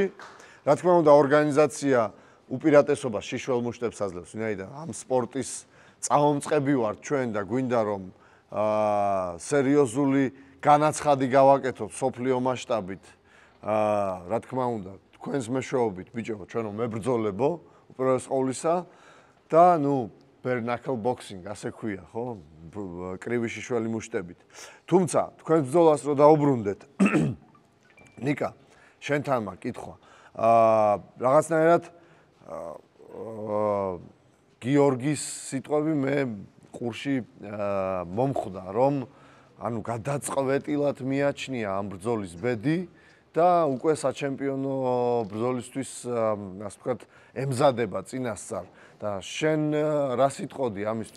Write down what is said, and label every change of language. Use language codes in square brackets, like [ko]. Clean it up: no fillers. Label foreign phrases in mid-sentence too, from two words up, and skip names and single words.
[ka] რა თქმა უნდა ორგანიზაცია უპირატესობას შიშველ მუშტებს აძლევს, ვინაიდან ამ სპორტის წამომწყები ვართ ჩვენ და გვინდა რომ სერიოზული განაცხადი გავაკეთოთ სოფლიო მასშტაბით. რა თქმა უნდა თქვენს მეშვეობით ბიჭო ჩვენო მებრძოლებო უპირველეს ყოვლისა და ნუ [en] bare knuckle boxing [ka] ასე ქვია ხო კრივი შიშველი მუშტებით თუმცა თქვენს ბრძოლას რო დაუბრუნდეთ ნიკა შენთან მაქვს კითხვა რაღაცნაირად გიორგის სიტყვები მე ყურში მომხვდა რომ ანუ გადაწყვეტილად მიაჩნია ამ ბრძოლის ბედი და უკვე საჩემპიონო ბრძოლისთვის ასე ვთქვათ ემზადება წინასწარ და შენ რა სიტყოდი ამისთვის